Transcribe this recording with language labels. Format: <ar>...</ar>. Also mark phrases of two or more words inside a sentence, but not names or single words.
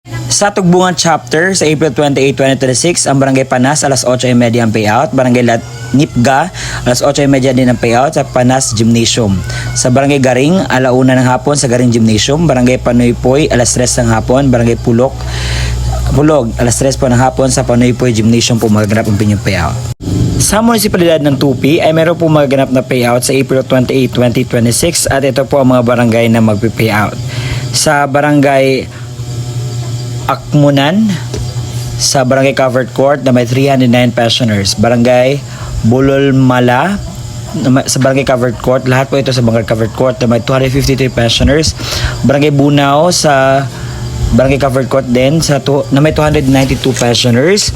<tl>Sa Tugbungan Chapter, sa April 28, 2026, ang Barangay Panas, alas 8:30 ang payout. Barangay Nipga, alas 8:30 din ang payout sa Panas Gymnasium. Sa Barangay Garing, alauna ng hapon sa Garing Gymnasium. Barangay Panoypoy, alas 3 ng hapon. Barangay Bulog, alas 3 po ng hapon sa Panoypoy Gymnasium po magaganap ang pinyong payout. Sa munisipalidad ng Tupi ay meron po magaganap na payout sa April 28, 2026 at ito po ang mga barangay na magpi-payout. Sa Barangay Akmunan, sa Barangay Covered Court na may 309 pensioners. Barangay Bulolmala, sa Barangay Covered Court, lahat po ito sa Barangay Covered Court na may 253 pensioners. Barangay Bunao sa Barangay Covered Court din na may 292 pensioners.</tl>